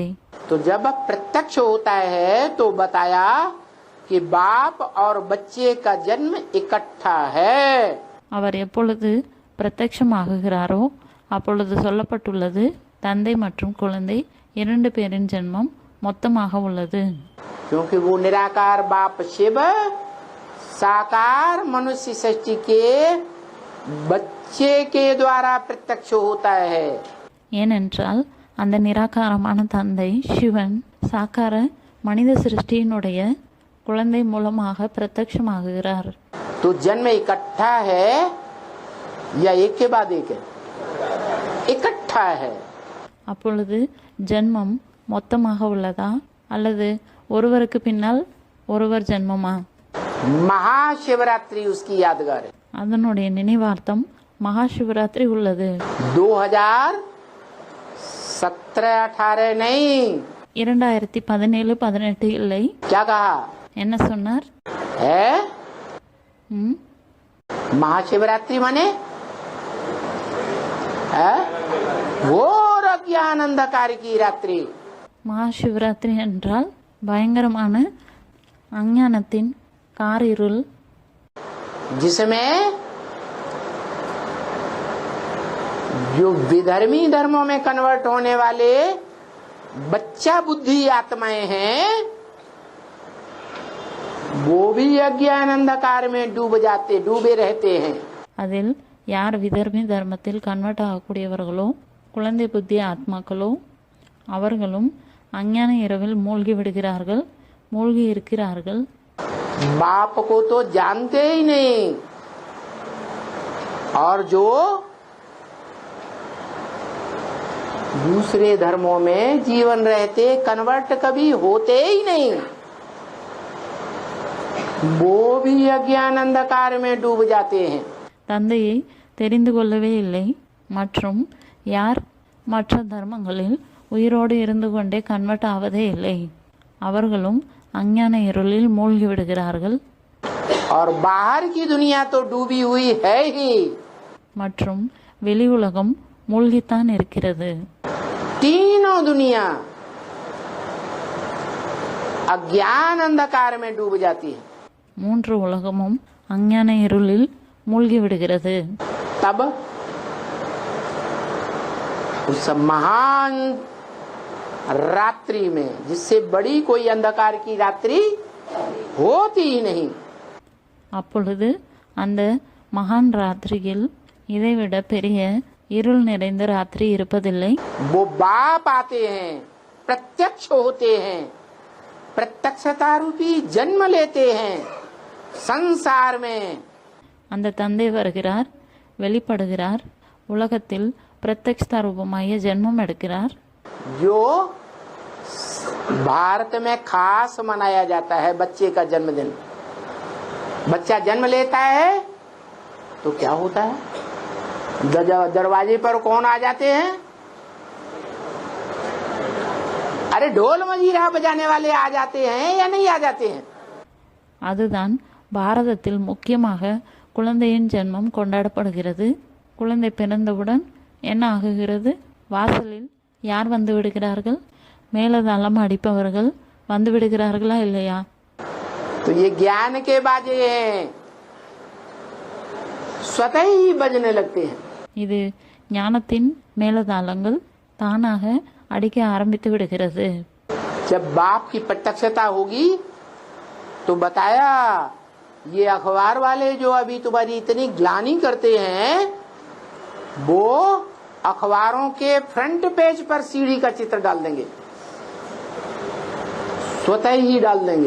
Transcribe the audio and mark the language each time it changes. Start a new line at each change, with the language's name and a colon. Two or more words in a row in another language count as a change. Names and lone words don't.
Hindi: तो जब प्रत्यक्ष होता है तो बताया कि बाप और बच्चे का जन्म इकट्ठा है.
Tamil: அவர் எப்பொழுது பிரத்யட்சமாகுகிறாரோ அப்பொழுது சொல்லப்பட்டுள்ளது, தந்தை மற்றும் குழந்தை இரண்டு பேரின் ஜென்மம் மொத்தமாக உள்ளது.
Hindi: क्योंकि वो निराकार बाप शिव साकार मनुष्य सृष्टि के बच्चे के द्वारा प्रत्यक्ष होता है.
Tamil: ஏனென்றால் அந்த நிராகாரமான தந்தை சிவன் சாக்கார மனித சிருஷ்டியினுடைய குழந்தை மூலமாக பிரத்யட்சமாகுகிறார்.
Hindi: तो जन्म इकट्ठा है या एक के बाद एक है? इकट्ठा है.
Tamil: அப்பொழுது ஜென்மம் மொத்தமாக உள்ளதா அல்லது ஒருவருக்கு பின்னால் ஒருவர் ஜென்மமா?
Hindi: महाशिवरात्रि उसकी यादगार है.
Tamil: அதனுடைய நினைவார்த்தம் மகா சிவராத்திரி உள்ளது.
Hindi: 2017-18 नहीं.
Tamil: 2017-18 இல்லை.
Hindi: क्या कहा?
Tamil: என்ன சொன்னார்?
Hindi: है ம் महाशिवरात्रि माने है घोर अज्ञान अंधकार की रात्रि.
Tamil: மகா சிவராத்திரி என்றால் பயங்கரமான அஞ்ஞானத்தின் காரிருள்,
Hindi: जिसमें जो विधर्मी धर्मों में कन्वर्ट होने वाले बच्चा बुद्धि आत्माएं हैं वो भी अज्ञान अंधकार में डूबे रहते हैं.
Tamil: அதில் யார் விதர்மி தர்மத்தில் கன்வெர்ட் ஆகக்கூடியவர்களோ குழந்தை புத்தி ஆத்மாக்களோ அவர்களும் அஞ்ஞான இரவில் மூழ்கி விடுகிறார்கள், மூழ்கி இருக்கிறார்கள்.
Hindi: बाप को तो जानते ही नहीं और जो दूसरे धर्मों में जीवन रहते कन्वर्ट कभी होते ही नहीं, वो भी अज्ञान अंधकार में डूब जाते हैं.
Tamil: தந்தையை தெரிந்து கொள்ளவே இல்லை மற்றும் யார் மற்ற தர்மங்களில் உயிரோடு இருந்து கொண்டே கன்வெர்ட் ஆவதே இல்லை அவர்களும் அஞ்ஞான இருளில் மூழ்கி விடுகிறார்கள்.
Hindi: और बाहर की दुनिया तो डूबी हुई है ही.
Tamil: மற்றும் வெளி உலகம் மூழ்கித்தான் இருக்கிறது.
Hindi: तीनों दुनिया अज्ञान अंधकार में डूब जाती है.
Tamil: மூன்று உலகமும் அஞ்ஞான இருளில் மூழ்கி விடுகிறது.
Hindi: तब उस महान रात्रि में जिससे बड़ी कोई अंधकार की रात्रि होती ही नहीं.
Tamil: அப்பொழுது அந்த மகான் ராத்திரியில் இதைவிட பெரிய இருள் நிறைந்த ராத்திரி இருப்பதில்லை.
Hindi: वो बाप आते हैं, प्रत्यक्ष होते हैं, प्रत्यक्षता रूपी जन्म लेते हैं संसार में.
Tamil: அந்த தந்தை வருகிறார், வெளிப்படுகிறார், உலகத்தில் பிரத்யக்ஷ ரூபமாகிய ஜென்மம் எடுக்கிறார்.
Hindi: जो भारत में खास मनाया जाता है बच्चे का जन्मदिन. बच्चा जन्म लेता है तो क्या होता है? दरवाजे पर कौन आ जाते हैं? अरे ढोल मजीरा बजाने वाले आ जाते हैं या नहीं आ जाते हैं?
Tamil: அதுதான் பாரதத்தில் முக்கியமாக குழந்தையின் ஜென்மம் கொண்டாடப்படுகிறது. குழந்தை பிறந்தவுடன் என்ன ஆகுகிறது? வாசலில் யார் வந்து விடுகிறார்கள்? மேலதாளம் அடிப்பவர்கள் வந்து விடுகிறார்களா இல்லையா?
Hindi: तो ये ज्ञान के बाजे हैं, स्वतः ही बजने लगते हैं.
Tamil: இது ஞானத்தின் மேலதாளங்கள் தானாக அடிக்க ஆரம்பித்து விடுகிறது.
Hindi: जब बाप की प्रत्यक्षता होगी तो बताया ये अखबार वाले जो अभी तुम्हारी इतनी ग्लानि करते हैं वो अखबारों के
English: front page
Hindi: पर सीढ़ी का चित्र डाल देंगे, स्वतः ही डाल देंगे.